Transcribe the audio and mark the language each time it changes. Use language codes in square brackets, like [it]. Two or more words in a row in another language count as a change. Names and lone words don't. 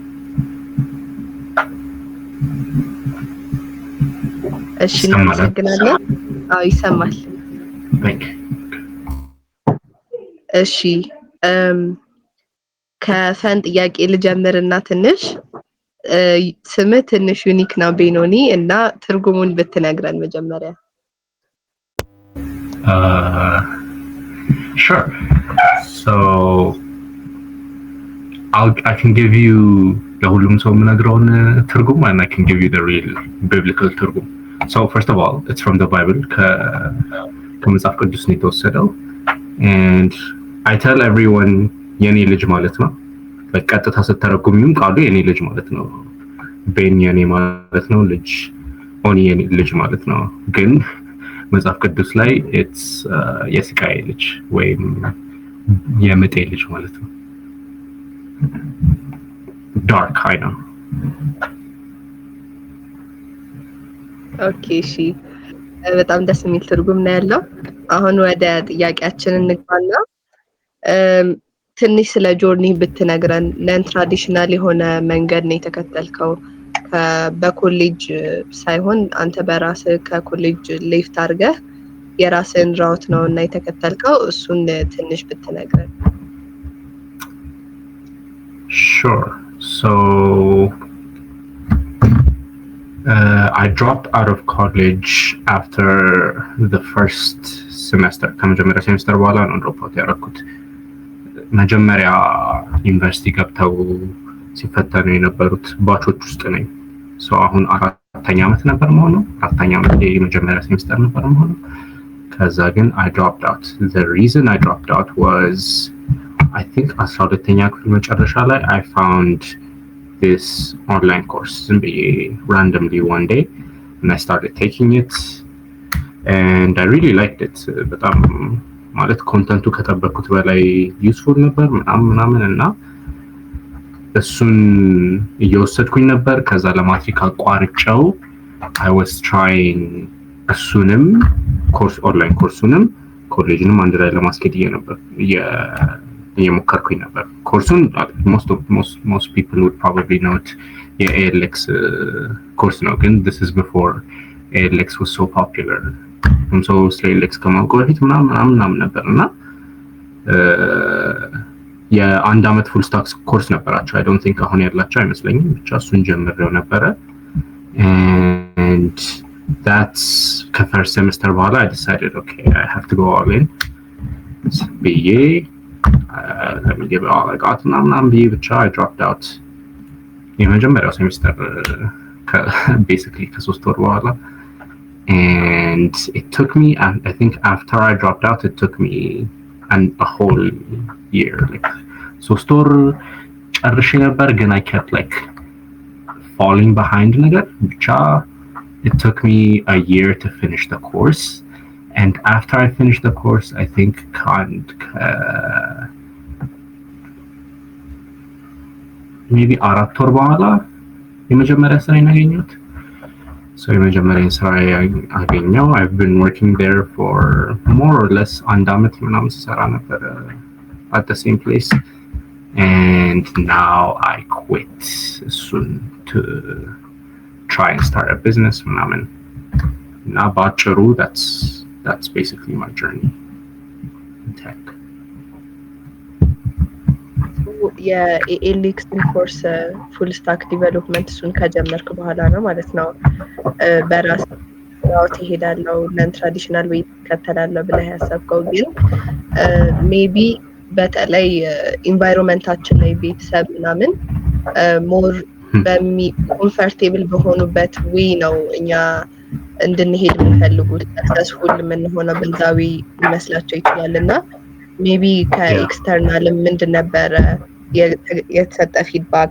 [am] እሺ እናመሰግናለን። አዎ ይሰማል። [en] Thank you. [am] እሺ ከፈን ጥያቄ ልጀምርና ትንሽ ስምህ ትንሽ ዩኒክ ነው ቤኖኒ፣ እና ትርጉሙን ብትነግረን መጀመሪያ። [en] Sure. So I can give you [am] ለሁሉም ሰው የምነግረውን ትርጉም, [en] and I can give you the real biblical ትርጉም. So first of all, it's from the Bible, [am] ከመጽሐፍ ቅዱስ ነው የተወሰደው. [en] And I tell everyone [am] የኔ ልጅ ማለት ነው. በቀጥታ ስተረጉምም ቃሉ የኔ ልጅ ማለት ነው. ቤን የኔ ማለት ነው፣ ልጅ ኦኒ የኔ ልጅ ማለት ነው። ግን መጽሐፍ ቅዱስ ላይ it's የስቃይ ልጅ ወይም የምጤ ልጅ ማለት ነው. [en] Dark, I know. [am] ኦኬ እሺ፣ በጣም ደስ የሚል ትርጉም ነው ያለው። አሁን ወደ ጥያቄያችን እንግባና ትንሽ ስለ ጆርኒ ብትነግረን። [en] non traditional [am] የሆነ መንገድ ነው የተከተልከው፣ በኮሌጅ ሳይሆን አንተ በራስህ ከኮሌጅ ሌፍት አድርገህ የራስህን ራውት ነው እና የተከተልከው። እሱን ትንሽ ብትነግረን። [en] Sure. So I dropped out of college after the first semester. [am] ከመጀመሪያ ሴሚስተር በኋላ ነው [en] drop out [am] ያደረኩት። መጀመሪያ ዩኒቨርሲቲ ገብተው ሲፈተኑ የነበሩት ባቾች ውስጥ ነኝ። So አሁን አራተኛ ዓመት ነበር መሆነው። አራተኛ ዓመት የመጀመሪያ ሴሚስተር ነበር መሆነው። ከዛ ግን [en] I dropped out. The reason I dropped out was I think [am] 12ኛ ክፍል መጨረሻ ላይ [en] I found this online course randomly one day, and I started taking it and I really liked it. [am] በጣም ማለት ኮንተንቱ ከጠበቅኩት በላይ ዩዝፉል ነበር ምናምን እና እሱን እየወሰድኩኝ ነበር። ከዛ ለማትሪክ አቋርጬው [en] I was trying [am] እሱንም ኮርስ ኦንላይን ኮርሱንም ኮሌጅንም አንድ ላይ ለማስኬድ እየሞከርኩኝ ነበር። ኮርሱን [en] most people would probably know it, [am] የኤኤልኤክስ ኮርስ ነው። ግን [en] this is before ኤኤልኤክስ was so popular. [am] so ስለ ኤኤልኤክስ ከማውቀው በፊት ምናምን ነበር እና የአንድ አመት ፉል ስታክ ኮርስ ነበራቸው። [en] I don't think [am] አሁን ያላቸው አይመስለኝም። ብቻ እሱን ጀምሬው ነበረ. [en] and that's [am] ከፈርስት ሴሚስተር በኋላ [en] I decided okay, I have to go all in. ብዬ let me give it all I got [am] ምናምን ብዬ ብቻ [en] I dropped out [am] የመጀመሪያው ሴሚስተር [en] basically [am] ከሶስት ወር በኋላ. [en] and it took me, I think after I dropped out it took me a whole year, like [am] ሶስት ወር ጨርሼ ነበር ግን [en] I kept like falling behind [am] ነገር ብቻ. [en] it took me a year to finish the course. And after I finished the course, I think maybe [am] አራት ወር በኋላ የመጀመሪያ ስራዬን አገኘሁት። So የመጀመሪያ ስራዬን አገኘው. [en] I've been working there for more or less [am] አንድ አመት ምናምን ስሰራ ነበር [en] at the same place. And now I quit soon to try and start a business [am] ምናምን እና ባጭሩ [en] that's basically my journey in tech. [am] የኤኤልኤክስ ኮርስ [en] full stack development [am] እሱን ከጀመርክ በኋላ ነው ማለት ነው በራስ ያው ትሄዳለህ [en] non traditional [am] ወይ ከተላለህ ብለህ ያሰብከው? ግን ሜቢ በተለይ ኢንቫይሮንመንታችን ላይ ቤተሰብ ምናምን [en] more comfortable [am] በሆኑበት ወይ ነው እኛ እንድንሄድ የምንፈልጉት ሰክሰስፉል የምንሆነው በዛዊ ይመስላቸው ይችላል። እና ሜቢ ከኤክስተርናል ምንድን ነበረ የተሰጠ ፊድባክ?